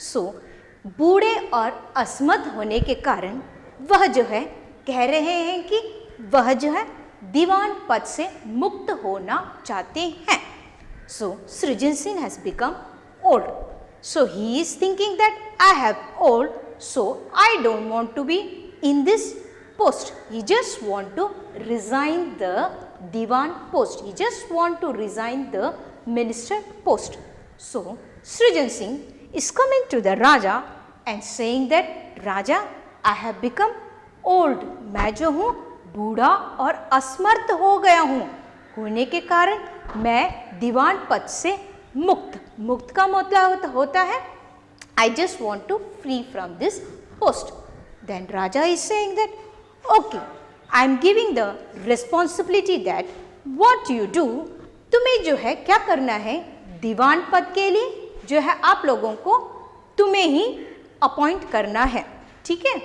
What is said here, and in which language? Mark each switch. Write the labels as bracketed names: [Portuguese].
[Hindi] सो बूढ़े और असमर्थ होने के कारण वह जो है कह रहे हैं कि वह जो है दीवान पद से मुक्त होना चाहते हैं. [English] So Srijan Singh has become old. So he is thinking that I have old, so I don't want to be in this post. He just want to resign the Diwan post. He just want to resign the minister post. So Srijan Singh is coming to the Raja and saying that Raja, I have become old. [Hindi] मैं जो हूँ बूढ़ा और असमर्थ हो गया हूँ. होने के कारण मैं दीवान पद से मुक्त का मतलब होता है [English] I just want to free from this post. Then Raja is saying that, okay, I am giving the responsibility that what you do, [Hindi] तुम्हें जो है क्या करना है, दीवान पद के लिए जो है आप लोगों को तुम्हें ही अपॉइंट करना है, ठीक है।